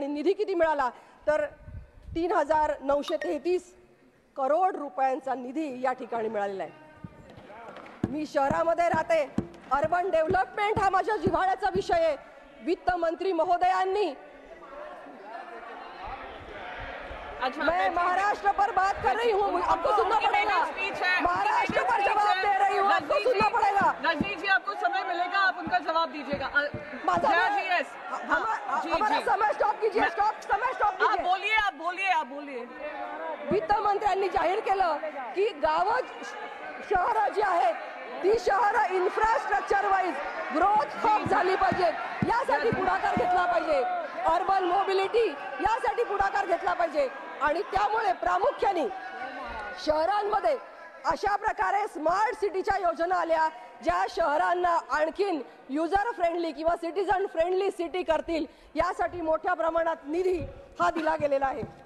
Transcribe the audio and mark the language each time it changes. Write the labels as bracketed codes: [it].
[mr] आणि निधी किती मिळाला तर 3,933 करोड रुपयांचा निधी या ठिकाणी मिळालेला आहे. मी शहरामध्ये राहते, अर्बन डेव्हलपमेंट हा माझ्या जिव्हाळ्याचा विषय आहे. वित्त मंत्री महोदयांनी [hi] मैं महाराष्ट्र पर बात कर रही हूँ, आपको सुनना पड़ेगा. महाराष्ट्र पर जवाब दे रही हूँ, आपको सुनना पड़ेगा. नजदीक जी आपको समय मिलेगा, आप उनका जवाब जवाब दीजिएगा। [mr] माझा [hi] जया जी, [en] yes. [hi] जी हमारा जी, समय स्टॉप कीजिए, समय स्टॉप आप कीजिए। आप बोलिए। [mr] वित्त मंत्र्यांनी जाहीर केलं की गावं शहरं जी आहेत ती शहरं इन्फ्रास्ट्रक्चर वाईज ग्रोथ हब झाली पाहिजेत, यासाठी पुढाकार घेतला पाहिजे। अर्बन मोबिलिटी यासाठी पुढाकार घेतला पाहिजे आणि त्यामुळे प्रामुख्याने शहरांमध्ये अशा प्रकारे स्मार्ट सिटीच्या योजना आल्या ज्या शहरांना आणखीन युजर फ्रेंडली किंवा सिटीजन फ्रेंडली सिटी करतील, यासाठी मोठ्या प्रमाणात निधी हा दिला गेलेला आहे।